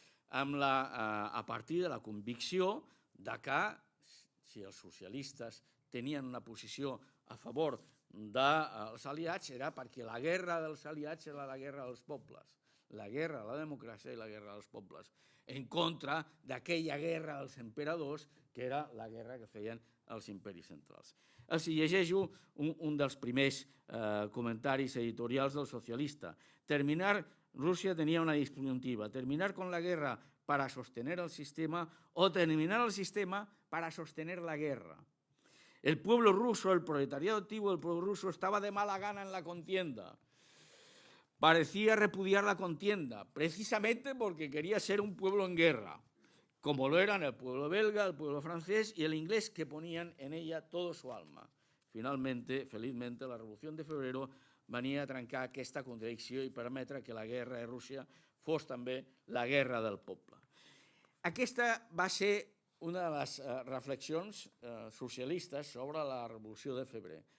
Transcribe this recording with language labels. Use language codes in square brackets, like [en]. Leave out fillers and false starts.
[ca] A partir de la convicció que si els socialistes tenien una posició a favor dels aliats era perquè la guerra dels aliats era la guerra dels pobles, la guerra de la democràcia i la guerra dels pobles, en contra d'aquella guerra dels emperadors que era la guerra que feien els imperis centrals. Els llegeixo un dels primers comentaris editorials del socialista. [es] Rusia tenía una disyuntiva, terminar con la guerra para sostener el sistema o terminar el sistema para sostener la guerra. El pueblo ruso, el proletariado activo del pueblo ruso estaba de mala gana en la contienda. Parecía repudiar la contienda, precisamente porque quería ser un pueblo en guerra, como lo eran el pueblo belga, el pueblo francés y el inglés, que ponían en ella todo su alma. [ca] Finalmente, felizmente, la Revolució de Febrero venia a trencar aquesta contradicció i permetre que la guerra de Rússia fos també la guerra del poble. Aquesta va ser una de les reflexions socialistes sobre la Revolució de Febrer.